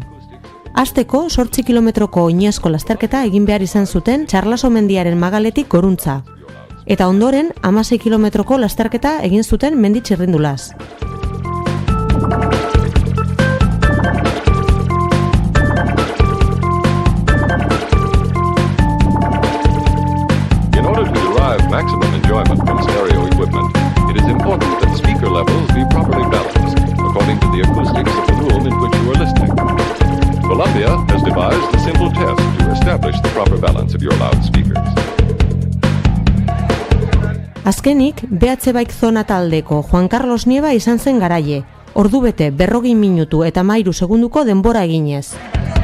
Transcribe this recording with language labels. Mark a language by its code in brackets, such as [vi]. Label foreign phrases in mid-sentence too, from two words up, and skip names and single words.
[eu] Hasteko 8 kilometroko oinezko lasterketa egin behar izan zuten Txarlaso mendiaren magaletik goruntza. Eta ondoren 16 kilometroko lasterketa egin zuten mendi txirrindulaz. [en] In order to derive maximum enjoyment from stereo equipment, it is important that speaker levels be properly balanced according to the acoustics of the room in which you are listening. Columbia has devised a simple test to establish the proper balance of your loudspeakers. [eu] Azkenik, BH Bike Zona taldeko Juan Carlos Nieva izan zen garaile, ordubete 40 minutu eta 13 segunduko denbora eginez.